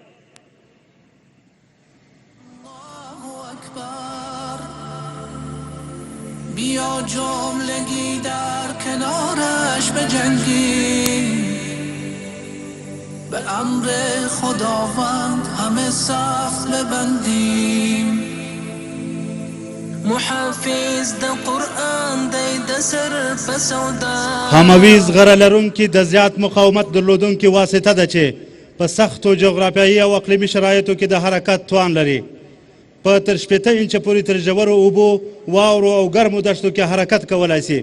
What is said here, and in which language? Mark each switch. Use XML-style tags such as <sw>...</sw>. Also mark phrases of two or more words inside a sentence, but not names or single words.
<fa>بیا جملگی در کنارش بجنگی به امر خداوند همه صف ببندیم</fa> <ps>محافظ د قرآن دی د سر په سودا هامویز غره لرونکي د زیات مقاومت درلودونکي واسطه ده چې په سختو جغرافیایي او اقلیمي شرایطو کې د حرکت توان لري. په تر 15 انچه پورې تر ژورو اوبو، واورو او ګرمو دښتو کې حرکت کولی شي.</ps>